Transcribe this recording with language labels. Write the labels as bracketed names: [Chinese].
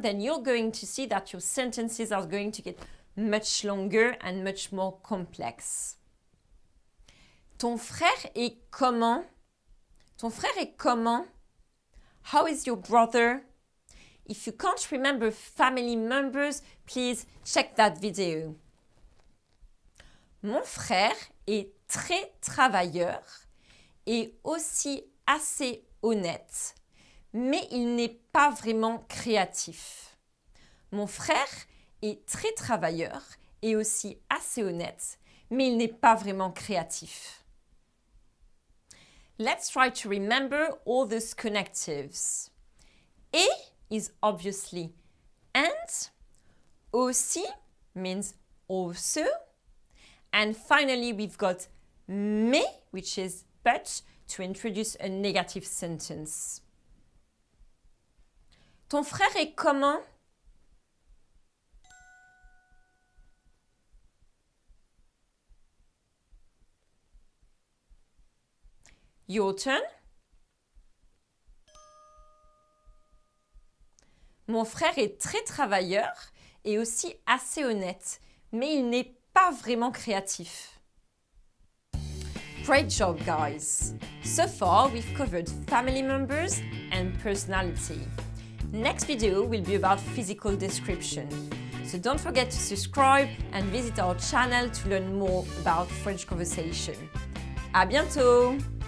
[English] Then you're going to see that your sentences are going to get much longer and much more complex. [French] Ton frère est comment? Ton frère est comment? [English] How is your brother? If you can't remember family members, please check that video. [French] Mon frère est très travailleur et aussi assez honnête, mais il n'est pas vraiment créatif. Mon frère est très travailleur et aussi assez honnête, mais il n'est pas vraiment créatif. [English] Let's try to remember all those connectives. Et is obviously and, aussi means also, and finally we've got mais, which is but, to introduce a negative sentence. [French] Ton frère est comment? [English] Your turn. [French] Mon frère est très travailleur et aussi assez honnête, mais il n'est pas vraiment créatif. [English] Great job, guys! So far, we've covered family members and personality. Next video will be about physical description. So don't forget to subscribe and visit our channel to learn more about French conversation. [French] À bientôt!